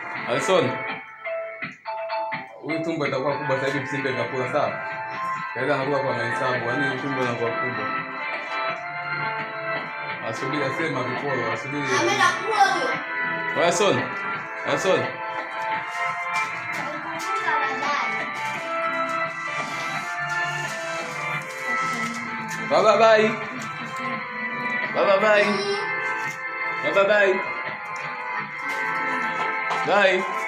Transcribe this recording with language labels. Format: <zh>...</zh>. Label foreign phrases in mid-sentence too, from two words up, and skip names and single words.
<sw>Alison. Huyu tumbo itakuwa kubwa sasa hivi Kisimbe kakula sawa. Kaenda anakuwa kwa mahesabu, yaani tumbo linakuwa kubwa. Asubiri asema viporo, asubiri. Amekula huyo.</sw> <en>Alison. Alison. Bye bye bye. Bye bye bye. Bye bye bye. Bye.</en>